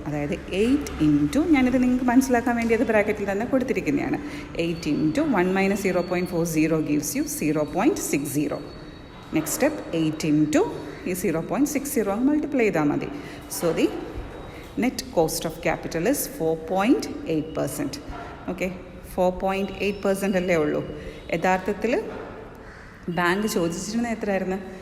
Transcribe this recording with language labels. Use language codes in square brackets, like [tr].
[ml] അതായത് 8 ഇൻറ്റു, ഞാനിത് നിങ്ങൾക്ക് മനസ്സിലാക്കാൻ വേണ്ടി അത് ബ്രാക്കറ്റിൽ തന്നെ കൊടുത്തിരിക്കുന്നതാണ്. [en] 8 into 1 minus 0.40 gives you 0.60. Next step [ml] 8 into ഈ 0.60 മൾട്ടിപ്ലൈ ചെയ്താൽ മതി. [en] So the net cost of capital is 4.8%. [ml] Okay, 4.8% അല്ലേ ഉള്ളൂ. യഥാർത്ഥത്തിൽ ബാങ്ക് ചോദിച്ചിരുന്നത് എത്രയായിരുന്നു?